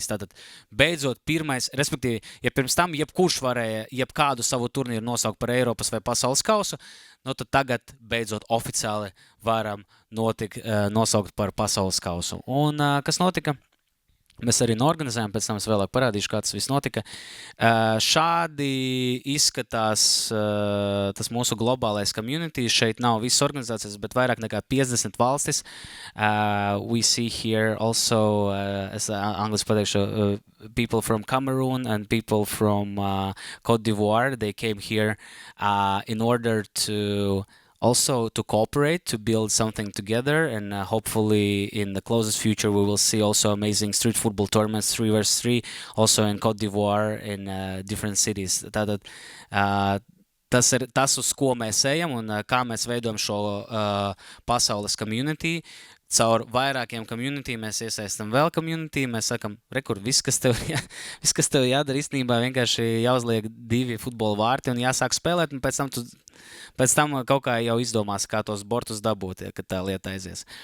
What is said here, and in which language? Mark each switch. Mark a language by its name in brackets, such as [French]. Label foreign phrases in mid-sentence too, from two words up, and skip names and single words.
[Latvian] Tātad beidzot pirmais, respektīvi, ja pirms tam jebkurš varēja jebkādu savu turnīru nosaukt par Eiropas vai pasaules kausu, tad tagad beidzot oficiāli varam nosaukt par pasaules kausu. Un kas notika? Mēs arī norganizējām, pēc tam es vēlāk parādīšu, kā tas viss notika. Šādi izskatās tas mūsu globālais community. Šeit nav visas organizācijas, bet vairāk nekā 50 valstis. [English] We see here also, [Latvian] es angliski pateikšu, [English] people from Cameroon and people from Côte d'Ivoire. They came here in order to also to cooperate, to build something together, and hopefully in the closest future we will see also amazing street football tournaments 3vs3 also in Côte d'Ivoire in different cities. [Latvian] Tātad tas ir tas, uz ko mēs ejam un kā mēs veidojam šo pasaules community. Caur vairākiem community mēs iesaistam vēl community, mēs sakam, rekur, viss, kas tev jādara, īstenībā vienkārši jāuzliek 2 futbola vārti un jāsāk spēlēt, un pēc tam kaut kā jau izdomās, kā tos bortus dabūt, ja, kad tā lieta aizies.